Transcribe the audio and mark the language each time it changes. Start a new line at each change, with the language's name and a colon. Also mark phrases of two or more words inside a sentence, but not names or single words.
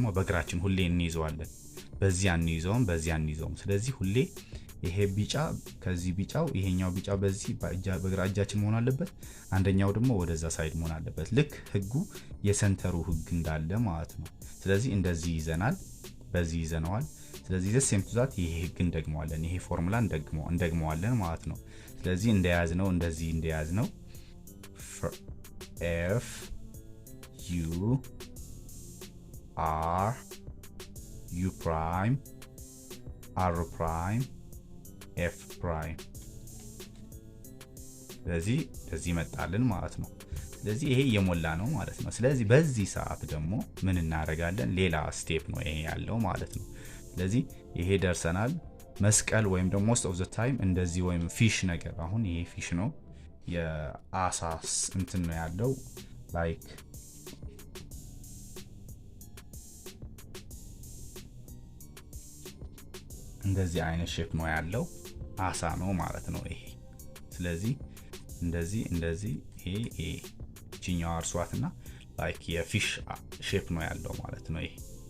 Amharic: በግራችን ሁሌ እንይዘዋለን በዚያ እንይዘውም ስለዚህ ሁሌ ይሄ ቢጫ ከዚህ ቢጫው ይሄኛው ቢጫ በዚህ በግራ እጃችን መሆን አለበት አንደኛው ደግሞ ወደዛ ሳይድ መሆን አለበት ልክ ህጉ የሰንተሩ ህግ እንዳለ ማለት ነው ስለዚህ እንደዚህ ይዘናል በዚህ ይዘናል ስለዚህ ዘሴም ቱዛት ይሄ ህግ እንደግመዋለን ይሄ ፎርሙላ እንደግመዋለን ማለት ነው ስለዚህ እንደያዝነው እንደዚህ እንደያዝነው
English: f u r u prime r prime f prime
Amharic: ስለዚህ መጣልን ማለት ነው ስለዚህ ይሄ የሞላ ነው ማለት ነው ስለዚህ በዚህ ሰዓት ደግሞ ምን እናደርጋለን ሌላ ስቴፕ ነው ይሄ ያለው ማለት ነው ስለዚህ ይሄ ደርሰናል መስቀል ወይም ደግሞ
English: most of the time
Amharic: እንደዚህ ወይም ፊሽ ነገር አሁን ይሄ ፊሽ ነው የአሳስ እንትን ነው ያለው ላይክ እንደዚህ አይነት ሼፕ ነው ያለው አሳ ነው ማለት ነው ይሄ ስለዚህ እንደዚህ ይሄ ጂኛው አርሷትና ላይክ የፊሽ ሼፕ ነው ያለው ማለት ነው ይሄ